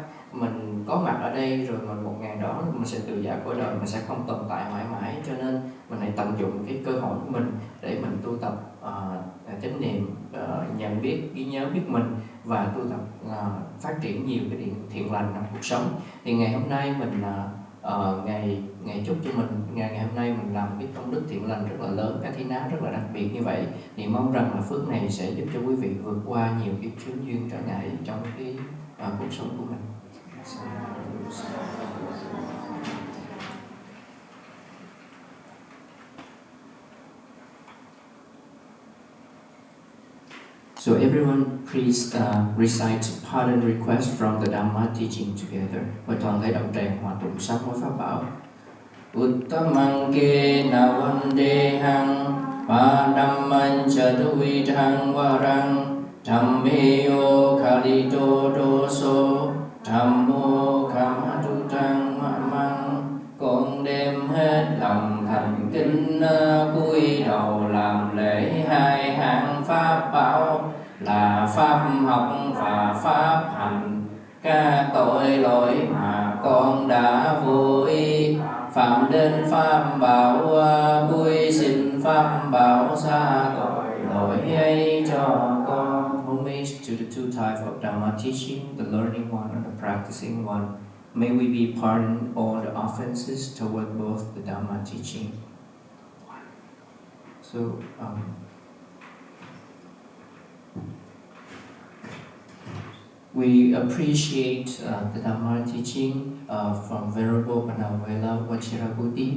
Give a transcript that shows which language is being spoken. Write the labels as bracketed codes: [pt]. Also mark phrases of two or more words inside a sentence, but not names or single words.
[vi] Mình có mặt ở đây rồi mà một ngày đó mình sẽ từ giã cõi đời, mình sẽ không tồn tại mãi mãi, cho nên mình hãy tận dụng cái cơ hội của mình để mình tu tập chánh niệm, nhận biết, ghi nhớ biết mình, và tu tập phát triển nhiều cái thiện lành trong cuộc sống. Thì ngày hôm nay mình ngày chúc cho mình ngày hôm nay mình làm cái công đức thiện lành rất là lớn, Kathina rất là đặc biệt như vậy, thì mong rằng là phước này sẽ giúp cho quý vị vượt qua nhiều cái chướng duyên trở ngại trong cái cuộc sống của mình. [en] So everyone please recite pardon request from the Dhamma teaching together. [vi] Và toàn thể đạo tràng hòa tụng sám hối pháp bảo. [pi] Uttamang ke navandehang padamman chatuvidhang varang dhammeyo kalito doso dhammo kamatutang mamang. [vi] Con đem hết lòng thành kính cúi đầu làm lễ hai hạng pháp bảo là pháp học và pháp hành. Các tội lỗi mà con đã vô ý phạm đến pháp bảo, cúi xin pháp bảo xa tội lỗi ấy cho con. [en] Homage to the two types of Dhamma teaching, the learning one and the practicing one. May we be pardoned all the offenses toward both the Dhamma teaching. So, we appreciate the Dhamma teaching from Venerable Panamwela Vajjirabuddhi.